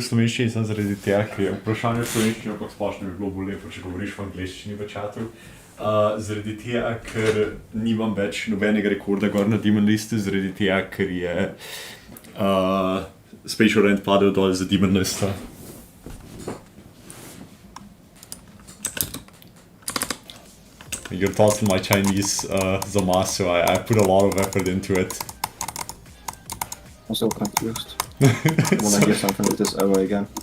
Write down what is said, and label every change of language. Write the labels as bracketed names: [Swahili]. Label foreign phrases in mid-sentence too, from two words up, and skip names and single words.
[Slovenian] slovenščini samo zaradi tega, ker je vprašanje v slovenščini, ampak splošno bi bilo bolj lepo, če govoriš v angleščini v chatu. Zaradi tega, ker nimam več nobenega rekorda gor na Demon listu, zaradi tega, ker je Spatial Rent padel dol za Demon lista. [English] Your thoughts on my Chinese zamasu, I put a lot of effort into it. I'm so confused. When I hear something like this ever again.